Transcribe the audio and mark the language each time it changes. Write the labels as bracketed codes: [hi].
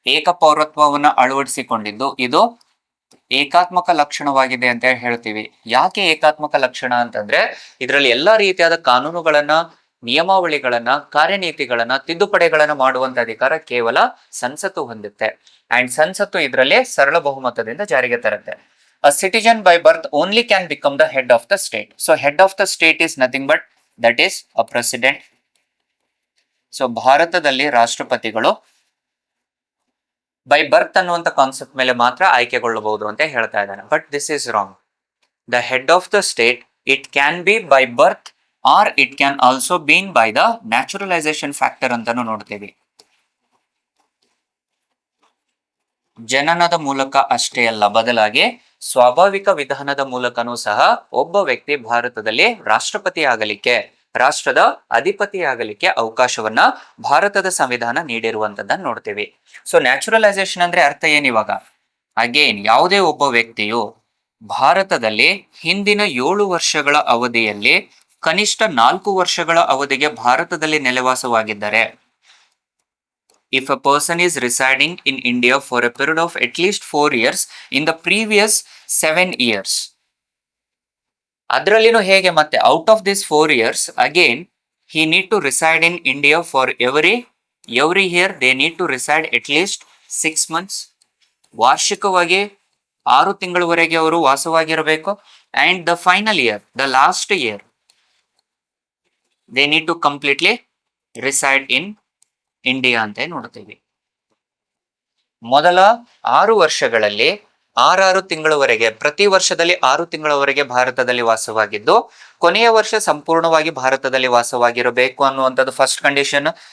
[kn] ಏಕ ಪೌರತ್ವವನ್ನ ಅಳವಡಿಸಿಕೊಂಡಿದ್ದು ಇದು ಏಕಾತ್ಮಕ ಲಕ್ಷಣವಾಗಿದೆ ಅಂತ ಹೇಳ್ತೀವಿ. ಯಾಕೆ ಏಕಾತ್ಮಕ ಲಕ್ಷಣ ಅಂತಂದ್ರೆ ಇದರಲ್ಲಿ ಎಲ್ಲಾ ರೀತಿಯಾದ ಕಾನೂನುಗಳನ್ನ, ನಿಯಮಾವಳಿಗಳನ್ನ, ಕಾರ್ಯನೀತಿಗಳನ್ನ, ತಿದ್ದುಪಡಿಗಳನ್ನ ಮಾಡುವಂತ ಅಧಿಕಾರ ಕೇವಲ ಸಂಸತ್ತು ಹೊಂದುತ್ತೆ. ಅಂಡ್ ಸಂಸತ್ತು ಇದರಲ್ಲಿ ಸರಳ ಬಹುಮತದಿಂದ ಜಾರಿಗೆ ತರುತ್ತೆ. [en] A citizen by birth only can become the head of the state. So head of the state is nothing but that is a president. [kn] So ಭಾರತದಲ್ಲಿ ರಾಷ್ಟ್ರಪತಿಗಳು ಬೈ ಬರ್ತ್ ಅನ್ನುವಂಥ ಕಾನ್ಸೆಪ್ಟ್ ಮೇಲೆ ಮಾತ್ರ ಆಯ್ಕೆಗೊಳ್ಳಬಹುದು ಅಂತ ಹೇಳ್ತಾ ಇದ್ದಾನೆ. [en] But this is wrong. The head of the state it can be by birth or it can also been by the naturalisation factor [kn] ಅಂತಾನು ನೋಡ್ತೀವಿ. ಜನನದ ಮೂಲಕ ಅಷ್ಟೇ ಅಲ್ಲ, ಬದಲಾಗಿ ಸ್ವಾಭಾವಿಕ ವಿಧಾನದ ಮೂಲಕನೂ ಸಹ ಒಬ್ಬ ವ್ಯಕ್ತಿ ಭಾರತದಲ್ಲಿ ರಾಷ್ಟ್ರಪತಿ ಆಗಲಿಕ್ಕೆ, ರಾಷ್ಟ್ರದ ಅಧಿಪತಿಯಾಗಲಿಕ್ಕೆ ಅವಕಾಶವನ್ನ ಭಾರತದ ಸಂವಿಧಾನ ನೀಡಿರುವಂತದ್ದನ್ನ ನೋಡ್ತೀವಿ. ಸೊ ನ್ಯಾಚುರಲೈಸೇಷನ್ ಅಂದ್ರೆ ಅರ್ಥ ಏನಿವಾಗ? [en] again, [kn] ಯಾವುದೇ ಒಬ್ಬ ವ್ಯಕ್ತಿಯು ಭಾರತದಲ್ಲಿ ಹಿಂದಿನ 7 ವರ್ಷಗಳ ಅವಧಿಯಲ್ಲಿ ಕನಿಷ್ಠ 4 ವರ್ಷಗಳ ಅವಧಿಗೆ ಭಾರತದಲ್ಲಿ ನೆಲೆವಾಸವಾಗಿದ್ದರೆ, [en] if a person is residing in India for a period of at least 4 years in the previous 7 years, [kn] ಅದರಲ್ಲಿನೂ ಹೇಗೆ ಮತ್ತೆ [en] Out of this 4 years again he need to reside in India for every year they need to reside at least 6 months. [kn] ವಾರ್ಷಿಕವಾಗಿ 6 ತಿಂಗಳವರೆಗೆ ಅವರು ವಾಸವಾಗಿರಬೇಕು. [en] and the final year, the last year, they need to completely reside in India [kn] ಅಂತ ನೋಡ್ತೀವಿ. ಮೊದಲ 6 ವರ್ಷಗಳಲ್ಲಿ 6 ತಿಂಗಳವರೆಗೆ, ಪ್ರತಿ ವರ್ಷದಲ್ಲಿ 6 ತಿಂಗಳವರೆಗೆ ಭಾರತದಲ್ಲಿ ವಾಸವಾಗಿದ್ದು, ಕೊನೆಯ ವರ್ಷ ಸಂಪೂರ್ಣವಾಗಿ ಭಾರತದಲ್ಲಿ ವಾಸವಾಗಿರಬೇಕು ಅನ್ನುವಂಥದ್ದು ಫಸ್ಟ್ ಕಂಡೀಷನ್.